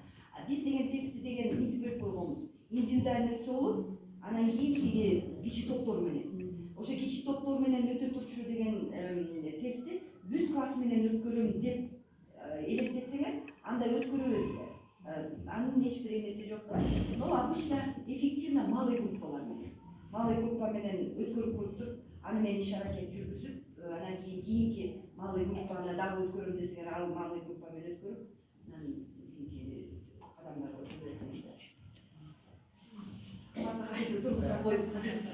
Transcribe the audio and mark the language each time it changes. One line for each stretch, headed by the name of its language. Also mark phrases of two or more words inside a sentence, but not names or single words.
Kyrgyz: Биз деген тестти деген мынтип берип койгонбуз. Индивидуально өтсө болот, анан кийин тиги кичи топтор менен. Ошо кичи топтор менен өтө турчу деген тестти бүт класс менен өткөрөм деп элестетсеңер, анда өткөрө бериңер. Анын эч бир эмеси жок да.
Russian: Но обычно эффективно малый
Kyrgyz: группалар менен.
Russian: Малый группа
Kyrgyz: менен өткөрүп коюп туруп, аны менен иш аракет жүргүзүп, анан кийинки
Russian: малый группаны
Kyrgyz: дагы өткөрөм десеңер, ал
Russian: малый группа
Kyrgyz: менен өткөрүп, анан кийинки кадамдарга өтөсүңөр да. Кандай тургуза коюп коебуз.